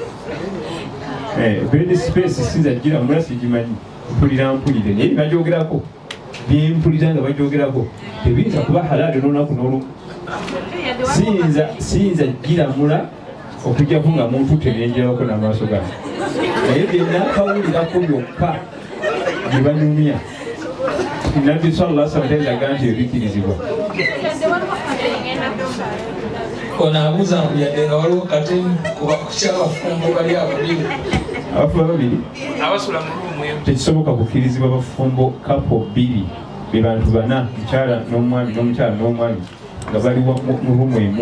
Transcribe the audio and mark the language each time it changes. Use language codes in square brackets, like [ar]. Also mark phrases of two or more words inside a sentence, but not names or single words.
[en] Bed space [lg] sinzajjira mula sigimanyi, mpulire naye bajoogerako, byempulira nga bajoogerako tebiyinza kuba halaali n'olunaku n'olumu. Siyinza giramula okujjako nga muntu tenenjerako n'amaaso gange, naye byenakawulirako byokka bye banyumya. Nabbi [ar] صلى الله عليه وسلم [lg] tezaga nti ebikkirizibwa. Ono abuuza yadde nga waliwo katemu kukyabafumbo bali ababiri. Abafumbo babiri abasula mu ruumu emu. Tekisoboka kukkirizibwa bafumbo kapo bbiri be bantu bana, mukyala n'omwami n'omukyala n'omwami nga bali mu ruumu emu.